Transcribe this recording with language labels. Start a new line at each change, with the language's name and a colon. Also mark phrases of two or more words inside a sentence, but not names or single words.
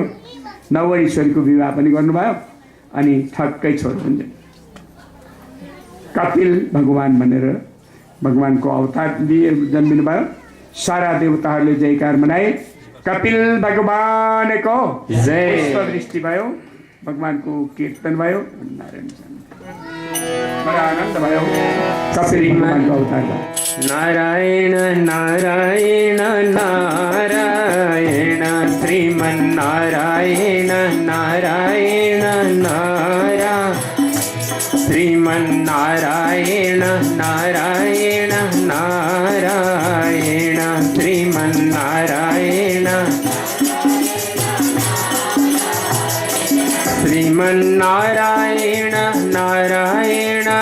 Nepali: 9वटी छोरीको विवाह पनि गर्नुभयो। अनि ठक्कै छोरो हुन्छ कपिल भगवान भनेर भगवानको अवतार लिए जन्मिनु भयो। सारा देवताहरूले जयकार मनाए, कपिल भगवानको जय। दृष्टि भयो, भगवानको कीर्तन भयो, नारायण
Hindi: बड़ा आनंद
Nepali: भयो। कपिल भगवानको अवतार भयो। नारायण नारायण नारायण श्रीमन्नारायण नारायण नारायण श्रीमन्नारायण नारायण नारायण श्रीमन्नारायण श्रीमन्नारायण नारायण